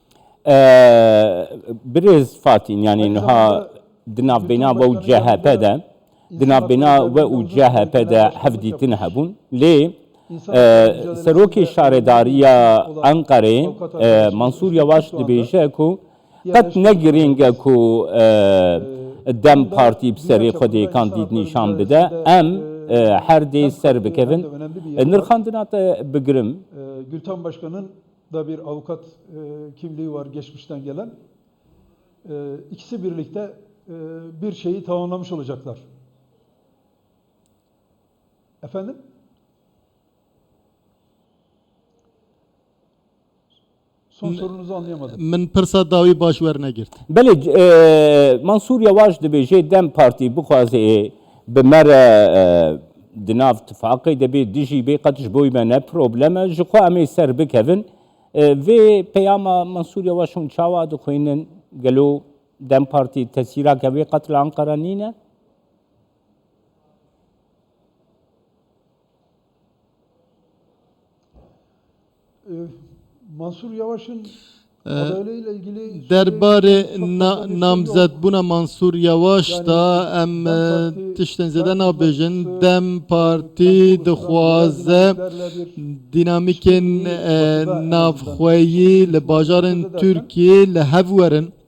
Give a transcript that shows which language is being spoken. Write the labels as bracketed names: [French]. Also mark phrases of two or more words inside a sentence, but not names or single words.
[Kurdish] Birêz Fatîn yani niha di navbêna we û CHP de di navbêna we û CHP de hevdîtin hebûn lê serokê şaredariya Enqerê Mansûr Yavaş dibêje ku qet ne girîng e ku Dem Partî bi serê Xwedê kandîd nîşan bide em her dê ser bikevin nirxandina te bigirim. [Turkish] Gülten Başkan'ın da bir avukat kimliği var geçmişten gelen. İkisi birlikte bir şeyi tamamlamış olacaklar. Efendim? Son sorunuzu anlayamadım. [Kurdish] Min pirsa dawî baş wernegirti. Belê Mansûr Yavaş dibêje Dem Partî bixwaze bi me re di nav tifaqê de bê dijî bê qet ji bo me ne problem e ji xwe em ê ser bikevin vê peyama Mansûr Yavaş hûn çawa dixwînin gelo Dem Partî tesîrake wê qet li Enqere nîne? [Turkish] Mansur Yavaş'ın adaylığıyla ilgili [Kurdish] derbarê namzedbûna Mansûr Yavaş da em tiştên zêde nabêjin Dem Partî dixwaze dînamîkên navxweyî li bajarên Tirkiyê li hev werin